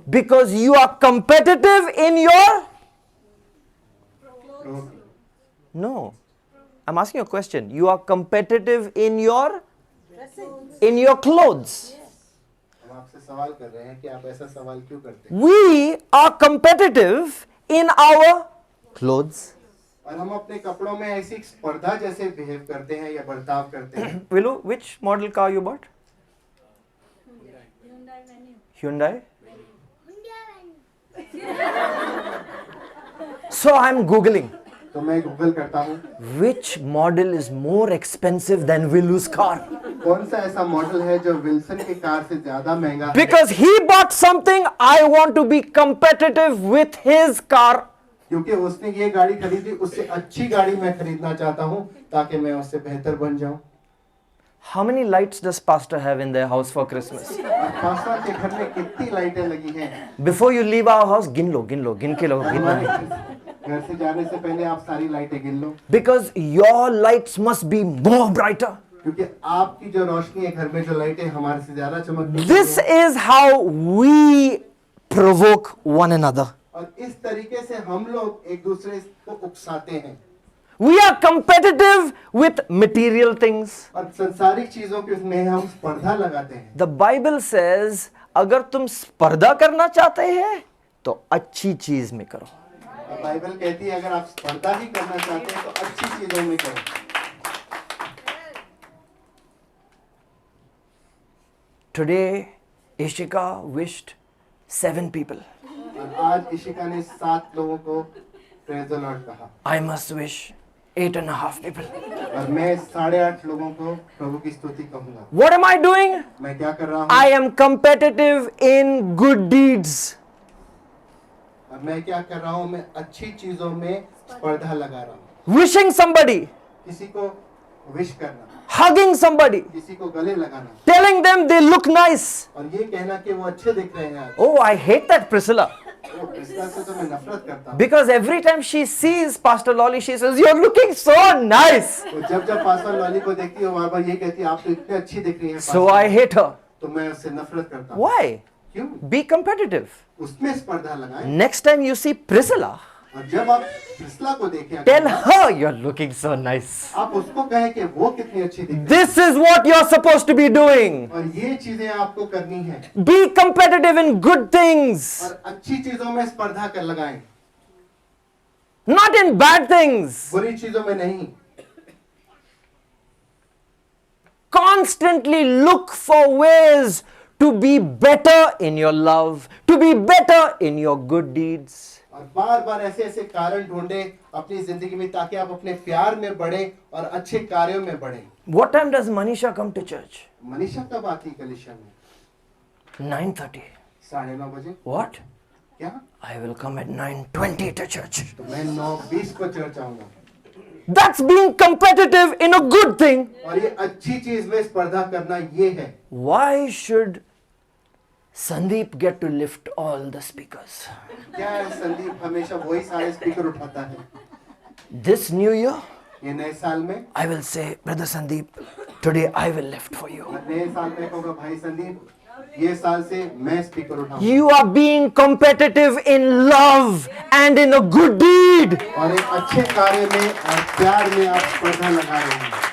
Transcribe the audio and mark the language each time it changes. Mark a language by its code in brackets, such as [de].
[en] Because you are competitive in your... No. I'm asking you a question. You are competitive in your clothes. [hi] हम आपसे सवाल कर रहे हैं कि आप ऐसा सवाल क्यों करते हैं? [en] We are competitive in our clothes. [hi] और हम अपने कपड़ों में ऐसी स्पर्धा जैसे बिहेव करते हैं या बर्ताव करते हैं। [en] Willow, which model car you bought? Hyundai? So I'm Googling. [hi] तो मैं गूगल करता हूँ [en] Which model is more expensive than Willow's car? [hi] कौन सा ऐसा मॉडल है जो विल्सन की कार से ज्यादा महंगा है? [en] Because he bought something, I want to be competitive with his car. [hi] क्योंकि उसने ये गाड़ी खरीदी, उससे अच्छी गाड़ी मैं खरीदना चाहता हूँ ताकि मैं उससे बेहतर बन जाऊँ। [en] How many lights does pastor have in their house for Christmas? [hi] और पास्टर के घर में कितनी लाइटें लगी हैं? [en] Before you leave our house, [hi] गिन लो, गिन के लो, गिन हमारे लो. घर से जाने से पहले आप सारी लाइटें गिन लो, [en] Because your lights must be more brighter. [hi] क्योंकि आपकी जो रोशनी है घर में, जो लाइटें हमारे से ज्यादा चमकती [en] This [hi] हैं। [en] is how we provoke one another. [hi] और इस तरीके से हम लोग एक दूसरे को उकसाते हैं [en] We are competitive with material things. [hi] और संसारिक चीजों के में हम स्पर्धा लगाते हैं। [en] The Bible says, [hi] अगर तुम स्पर्धा करना चाहते हैं तो अच्छी चीज में करो. और बाइबल कहती है अगर आप स्पर्धा ही करना चाहते हैं तो अच्छी चीजों में करो। [en] Today, Ishika wished 7 people. [hi] और आज इशिका ने 7 लोगों को [en] praise the lord [hi] कहा [en] I must wish 8.5 people. [hi] और मैं 8.5 लोगों को प्रभु की स्तुति कहूंगा। [en] What am I doing? [hi] मैं क्या कर रहा हूँ? [en] I am competitive in good deeds. [hi] और मैं क्या कर रहा हूँ? मैं अच्छी चीजों में स्पर्धा लगा रहा हूँ। [en] Wishing somebody, [hi] किसी को विश करना, [en] hugging somebody, [hi] किसी को गले लगाना [en] telling them they look nice. [hi] और ये कहना कि वो अच्छे दिख रहे हैं आज। [en] Oh, I hate that Priscilla. [hi] वो प्रिस्का से तो मैं नफरत करता हूँ। [en] Because every time she sees Pastor Lolly, she says, "You're looking so nice." [hi] तो जब पास्टर लॉली को देखती हूँ, बार-बार ये कहती है आप तो इतने अच्छी दिख रही हैं। [en] So I hate her. [hi] तो मैं उससे नफरत करता हूँ। [en] Why? [hi] क्यों? [en] Be competitive. [hi] उसमें स्पर्धा लगाएं। [en] Next time you see Priscilla, [hi] और जब आप प्रिस्का को देखें, [en] tell her you're looking so nice. [hi] आप उसको कहें कि वो कितनी अच्छी दिख रही है। [en] This is what you're supposed to be doing. [hi] और ये चीजें आपको करनी है [en] Be competitive in good things, [hi] और अच्छी चीजों में स्पर्धा कर लगाएं, [en] not in bad things. [hi] बुरी चीजों में नहीं। [en] Constantly look for ways to be better in your love, to be better in your good deeds. [hi] और बार बार ऐसे ऐसे कारण ढूंढे अपनी जिंदगी में ताकि आप अपने प्यार में बढ़े और अच्छे कार्यों में बढ़े। [en] What time does Manisha come to church? [hi] Manisha कब आती कलीसिया में? [en] 9:30. [hi] 9:30 बजे। [en] What? [hi] क्या? [en] I will come at 9:20 to church. [hi] तो मैं 9:20 को चर्च आऊंगा। [en] That's being competitive in a good thing. [hi] और ये अच्छी चीज में स्पर्धा करना ये है। [en] Why should Sandeep get to lift all the speakers? [hi] क्या है, संदीप हमेशा वही सारे स्पीकर उठाता है। [en] This new year, [hi] ये नए साल में, [en] I will say, Brother Sandeep, today I will lift for you. [hi] मैं नए साल में कहूँगा भाई संदीप, ये साल से मैं स्पीकर उठाऊंगा। [en] You are being competitive in love and in a good deed. [hi] और एक अच्छे कार्य में और प्यार में आप स्पर्धा लगा रहे हैं।